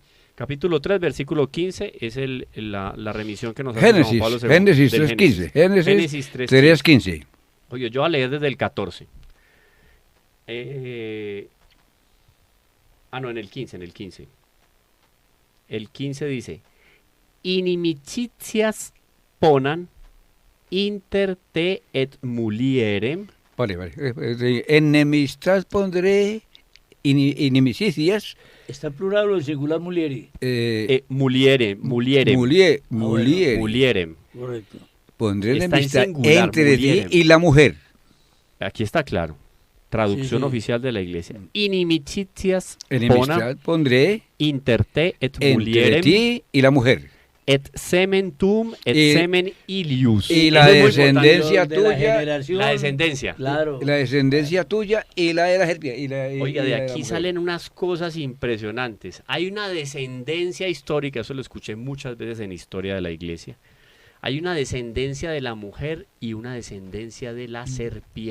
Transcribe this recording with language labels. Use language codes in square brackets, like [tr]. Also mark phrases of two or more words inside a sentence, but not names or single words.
[es] Capítulo 3, versículo 15 es la remisión que nos hace Génesis, Juan Pablo II. Génesis 3.15. Génesis 3.15. Oye, yo voy a leer desde el 14. No, en el 15. El 15 dice, [la] inimicitias ponan inter te et mulierem. [es] Vale. Enemistad pondré, inimicicias. ¿Está plural o en singular mulieri? Mulierem. Mulierem. Correcto. Pondré Está enemistad en singular, entre mulierem. ti y la mujer. Aquí está claro. Traducción Sí. oficial de la iglesia. Inimicitias Enemistad pondré [la] inter te et [es] entre mulierem ti y la mujer. [la] et semen tum et [es] Y- [la] semen ilius. [es] y la Eso es muy importante. descendencia De la tuya, generación. La descendencia. Claro. la descendencia tuya y la de la serpiente. Oiga, de la aquí mujer. salen unas cosas impresionantes. Hay una descendencia histórica, eso lo escuché muchas veces en historia de la iglesia. Hay una descendencia de la mujer y una descendencia de la serpiente.